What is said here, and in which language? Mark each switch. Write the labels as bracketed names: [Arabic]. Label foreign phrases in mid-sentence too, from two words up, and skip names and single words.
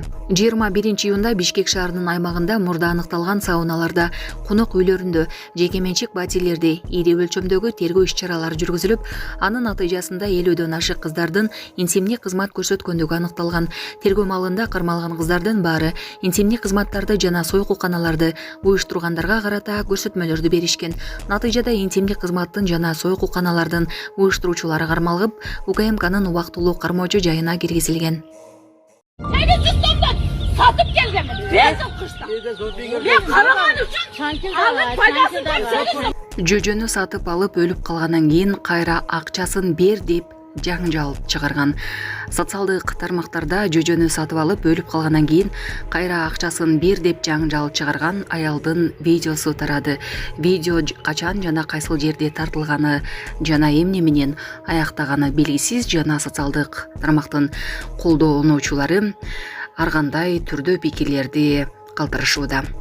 [Kyrgyz] 21 июнда Бишкек шаарынын аймагында мурда аныкталган сауналарда, конок үйлөрүндө жеке менчик батирлерде ири өлчөмдөгү тергөө иш-чаралары жүргүзүлүп, анын натыйжасында 50дөн ашык кыздардын интимдик кызмат көрсөткөндүгү аныкталган. Тергөө маалында кармалган кыздардын баары интимдик кызматтарды жана сойкуканаларды уюштургандарга карата көрсөтмөлөрдү беришкен. Натыйжада интимдик кызматтын жана сойкуканалардын уюштуруучулары кармалып, УКМКнын убактылуу кармоочу жайына киргизилген. Satıp geldim. Bezim kışta. Ben karaman üçün alın faydasını görselim. Жөжөнү сатып алып өлүп калгандан кийин кайра акчасын бер деп жаңжал чыгарган. Социалдык тармактарда жөжөнү сатып алып өлүп калгандан кийин кайра акчасын бер деп жаңжал чыгарган аялдын видеосу тарады. Видео качан жана кайсыл жерде тартылганы жана эмне менен аяктаганы белгисиз жана социалдык тармактын колдонуучулары ар кандай түрдүү пикирлерди калтырышууда.